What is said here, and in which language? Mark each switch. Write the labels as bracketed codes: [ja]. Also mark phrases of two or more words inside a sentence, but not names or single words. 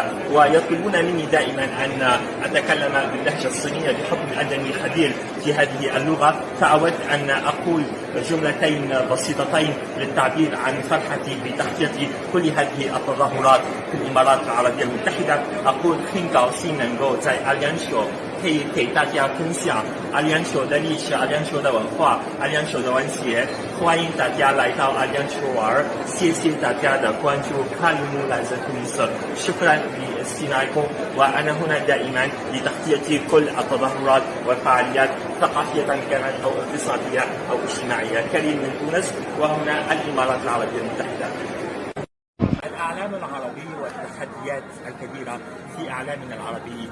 [ar] ويطلبون مني دائما أن أتكلم باللهجة الصينية بحكم أنني خبير في هذه اللغة، فأود أن أقول جملتين بسيطتين للتعبير عن فرحتي بتغطية كل هذه التظاهرات في الإمارات العربية المتحدة. [zh] أقول 很高兴能够在阿联酋可以给大家分享阿联酋的历史、阿联酋的文化、阿联酋的文学，欢迎大家来到阿联酋玩，谢谢大家的关注。 [ar] كلموا لازم مصر. شكرا لاستماعكم، وأنا هنا دائما لتغطية كل التظاهرات والفعاليات ثقافية كانت أو اقتصادية أو اجتماعية. كريم من تونس، وهنا الإمارات العربية المتحدة. الإعلام العربي والتحديات الكبيرة في إعلامنا العربي.